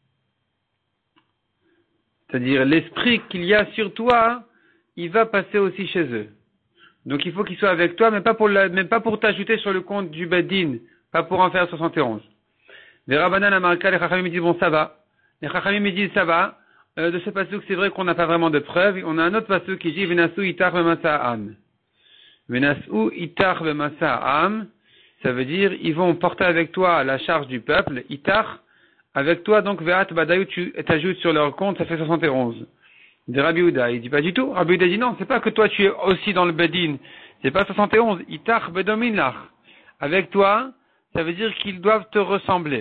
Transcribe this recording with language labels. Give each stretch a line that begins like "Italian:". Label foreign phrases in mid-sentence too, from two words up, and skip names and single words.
French: C'est-à-dire, l'esprit qu'il y a sur toi, il va passer aussi chez eux. Donc il faut qu'ils soient avec toi, mais pas pour t'ajouter sur le compte du Bedin, pas pour en faire 71. Les
Hebrew: רבנן אמרי,
French: les Chachamim disent, bon, ça va. Les Chachamim disent, ça va. De ce pasuk, c'est vrai qu'on n'a pas vraiment de preuves. On a un autre pasuk qui dit,
Hebrew: ונשאו אתך במשא העם. ונשאו אתך במשא העם.
French: Ça veut dire, ils vont porter avec toi la charge du peuple. Itar, avec toi, donc,
Hebrew: ואתה בהדייהו,
French: tu t'ajoutes sur leur compte, ça fait 71. De Rabbi Yehuda, il dit pas du tout. Rabbi Yehuda dit non, c'est pas que toi tu es aussi dans le Bedin. C'est pas 71.
Hebrew: אתך בדומים לך.
French: Avec toi, ça veut dire qu'ils doivent te ressembler.